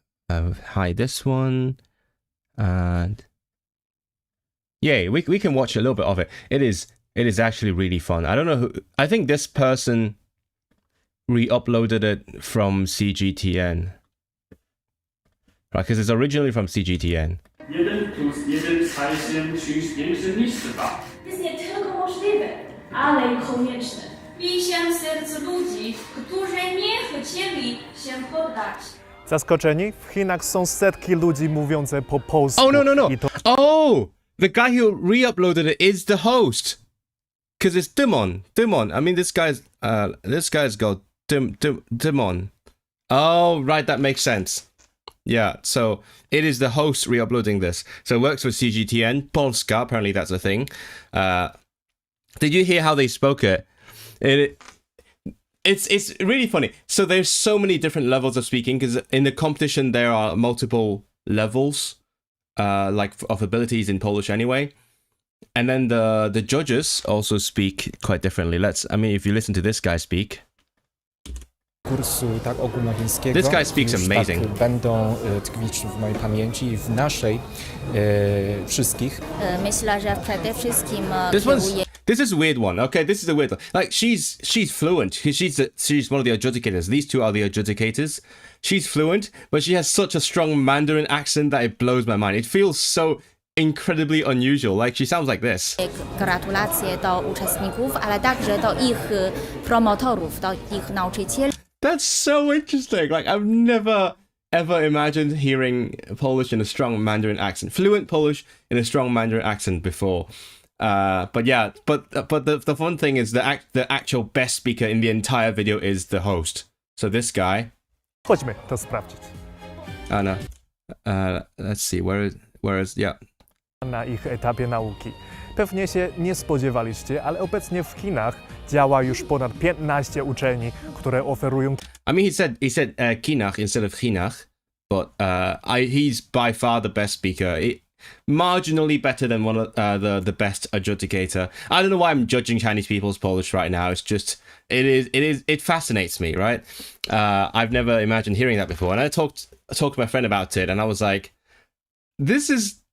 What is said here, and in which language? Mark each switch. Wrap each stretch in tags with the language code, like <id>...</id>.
<en>Hide this one, and yeah, we can watch a little bit of it. It is actually really fun. I don't know who. I think this person re-uploaded it from CGTN. Right, because it's originally from CGTN.</en> <pl>Jeden plus jeden zajszym czymś większym niż dwa. Jest nie tylko możliwe, ale i konieczne. Wisiam serc ludzi, którzy nie chcieli się poddać. Zaskoczeni? W Chinach są setki ludzi mówiące po polsku.</pl> <en>Oh, no. Oh! The guy who re-uploaded it is the host. Because it's Dimon. I mean, this guy's got Dimon. Oh, right, that makes sense. Yeah, so it is the host re-uploading this. So it works with CGTN. Polska, apparently that's a thing. Did you hear how they spoke it? It's really funny. So there's so many different levels of speaking, because in the competition there are multiple levels, like of abilities in Polish anyway. And then the judges also speak quite differently. If you listen to this guy speak.</en> <pl>Kursu tak ogólnowiejskiego.</pl> <en>This guy speaks amazing.</en> <pl>Tak będą tkwić w mojej pamięci i w naszej wszystkich. Myślę, że przede wszystkim</pl> <en>This is a weird one. Okay, this is a weird one. Like she's fluent. She's one of the adjudicators. These two are the adjudicators. She's fluent, but she has such a strong Mandarin accent that it blows my mind. It feels so incredibly unusual. Like she sounds like this.</en> <pl>Gratulacje do uczestników, ale także do ich promotorów, do ich nauczycieli.</pl> <en>That's so interesting. Like I've never ever imagined hearing Polish in a strong Mandarin accent, fluent Polish in a strong Mandarin accent before. But yeah, but the fun thing is the actual best speaker in the entire video is the host. So this guy.</en> <pl>Chodźmy to sprawdzić.</pl> <en>No. Let's see. Where is yeah.</en> <pl>Na ich etapie nauki. Pewnie się nie spodziewaliście, ale obecnie w Chinach działa już ponad 15 uczelni, które oferują...</pl> <en>I mean, he said Kinach instead of Chinach, but he's by far the best speaker. Marginally better than one of the best adjudicator. I don't know why I'm judging Chinese people's Polish right now. It's just it fascinates me, right? I've never imagined hearing that before, and I talked to my friend about it, and I was like, this is</en>